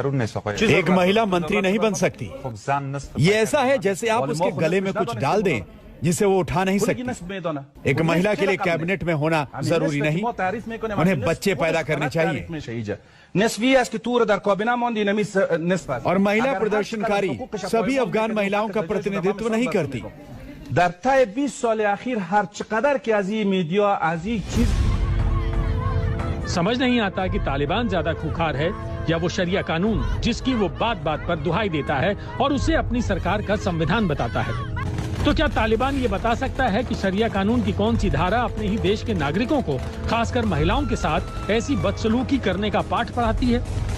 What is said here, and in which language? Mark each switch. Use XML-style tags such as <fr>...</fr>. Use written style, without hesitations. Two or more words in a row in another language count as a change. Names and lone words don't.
<hi>एक महिला मंत्री नहीं बन सकती। ये ऐसा है जैसे आप उसके गले में कुछ डाल दें जिसे वो उठा नहीं सकती। एक महिला के लिए कैबिनेट में होना जरूरी नहीं, उन्हें बच्चे पैदा करने चाहिए। और महिला प्रदर्शनकारी सभी अफगान महिलाओं का प्रतिनिधित्व नहीं करती।</hi> <fa>در طی 20 سال اخیر هر چقدر که از این میدیا از این چیز</fa> <hi>समझ नहीं आता कि तालिबान ज्यादा खूंखार है या वो शरिया कानून जिसकी वो बात बात पर दुहाई देता है और उसे अपनी सरकार का संविधान बताता है। तो क्या तालिबान ये बता सकता है कि शरिया कानून की कौन सी धारा अपने ही देश के नागरिकों को, खासकर महिलाओं के साथ ऐसी बदसलूकी करने का पाठ पढ़ाती है?</hi>